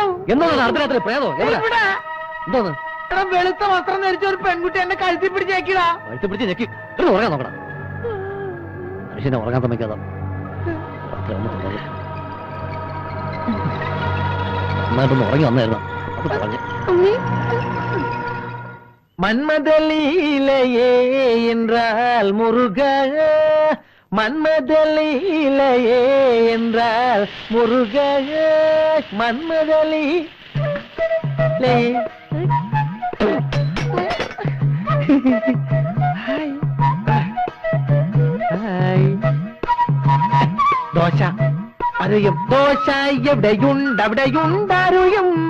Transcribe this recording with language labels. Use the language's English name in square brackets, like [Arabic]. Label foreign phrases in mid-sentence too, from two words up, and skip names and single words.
[Malayalam] എന്താണ് അർദ്ധരാത്രി പ്രേതോ? എന്തോന്ന്? വെളുത്ത വസ്ത്രം ധരിച്ച ഒരു പെൺകുട്ടി എന്നെ കഴുത്തി പിടിച്ച് ഞെക്കിടാ. കഴുത്തി പിടിച്ച് ഞെക്കി ഉറങ്ങാൻ നോക്കണം. മനുഷ്യനെ ഉറങ്ങാൻ സമ്മതിക്കാതെ നന്നായിട്ടൊന്ന് ഉറങ്ങി വന്നായിരുന്നു. അത് പറഞ്ഞു. [Tamil] மன்மதலீலையே என்றால் முருக, மன்மதலீலையே என்றால் முருக, மன்மதலீ [Malayalam] ദോശ അറിയും, ദോശ എവിടെയുണ്ടവിടെയുണ്ടറിയും.